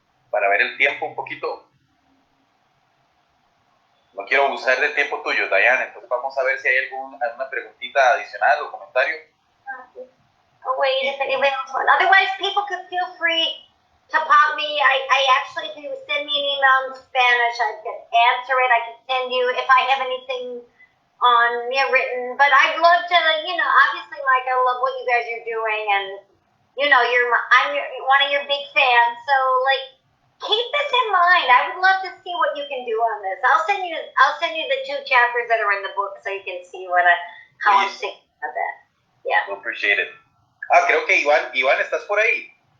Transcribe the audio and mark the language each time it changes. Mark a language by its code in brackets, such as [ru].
[es] Para ver el tiempo un poquito. No quiero abusar del tiempo tuyo, Diane. Entonces vamos a ver si hay alguna preguntita adicional o comentario. [en] Oh, wait, if anybody else wants. Otherwise, people could feel free to pop me. I actually, if you send me an email in Spanish, I can answer it. I can send you if I have anything written. But I'd love to, you know, obviously, Mike, I love what you guys are doing, and you know, I'm one of your big fans. So, like, keep this in mind. I would love to see what you can do on this. I'll send you the 2 chapters that are in the book, so you can see how I'm thinking of that. Yeah. I appreciate it. [es] Creo que Iván, ¿estás por ahí?